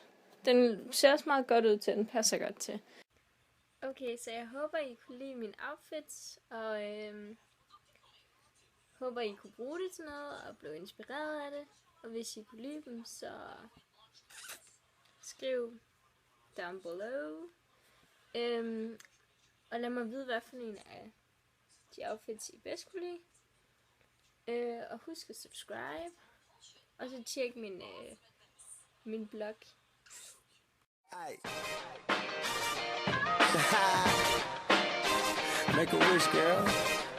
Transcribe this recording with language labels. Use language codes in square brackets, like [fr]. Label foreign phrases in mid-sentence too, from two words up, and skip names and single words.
[da] Den ser også meget godt ud til, den passer godt til. Okay, så jeg håber, I kunne lide mine outfits, og håber, I kunne bruge det til noget, og blive inspireret af det. Og hvis I kunne lide dem, så skriv [en] down below. [da] Og lad mig vide, hvad for en af de outfits, I bedst kunne lide. Og husk at subscribe. Og så tjek min blog. [en] Make a wish, girl.